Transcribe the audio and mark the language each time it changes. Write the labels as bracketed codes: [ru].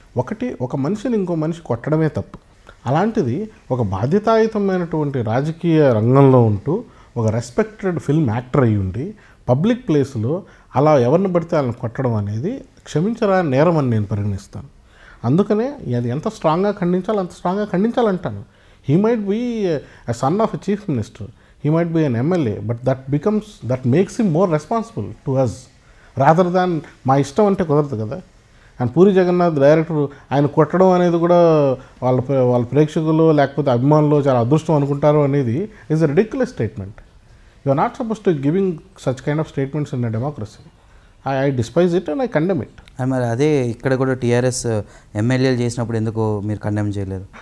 [te] అంటే ఒక మనిషిని ఇంకో మనిషి కొట్టడమే తప్పు. అలాంటిది ఒక బాధ్యతాయుతమైనటువంటి రాజకీయ రంగంలో ఉంటూ ఒక రెస్పెక్టెడ్ ఫిల్మ్ యాక్టర్ అయ్యి ఉండి పబ్లిక్ ప్లేస్లో అలా ఎవరిని పడితే వాళ్ళని కొట్టడం అనేది క్షమించరా నేరం అని నేను పరిగణిస్తాను. అందుకనే అది ఎంత స్ట్రాంగ్గా ఖండించాలో అంత స్ట్రాంగ్గా ఖండించాలంటాను. [en] he might be a son of a chief minister, he might be an MLA, but that makes him more responsible to us rather than [te] మా ఇష్టం అంటే కుదరదు కదా. అండ్ పూరి జగన్నాథ్ డైరెక్టర్ ఆయన కొట్టడం అనేది కూడా వాళ్ళ ప్రేక్షకులు లేకపోతే అభిమానులు చాలా అదృష్టం అనుకుంటారు అనేది [en] Is a ridiculous statement. You are not suppose to giving such kind of statements in a democracy. I despise it and I condemn it. [te] మరి అదే ఇక్కడ కూడా టీఆర్ఎస్ ఎమ్మెల్యేలు చేసినప్పుడు ఎందుకు మీరు కండెమ్ చేయలేదు?